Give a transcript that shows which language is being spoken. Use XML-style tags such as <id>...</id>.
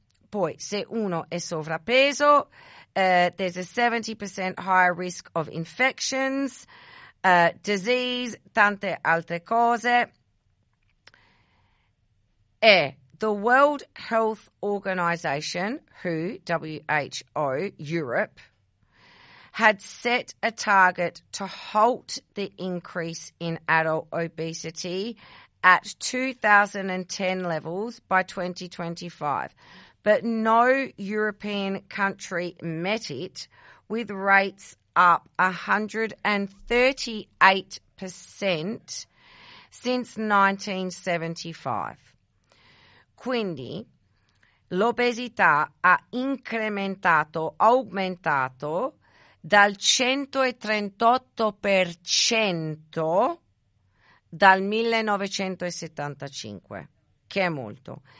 <it>Poi, se uno è sovrappeso,</it> <en>there's a 70% higher risk of infections, disease,</en> <it>tante altre cose.</it> <en>E the World Health Organization, WHO, Europe, had set a target to halt the increase in adult obesity at 2010 levels by 2025. But no European country met it, with rates up 138% since 1975.</en> <it>Quindi l'obesità ha aumentato dal 138% dal 1975, che è molto.</it>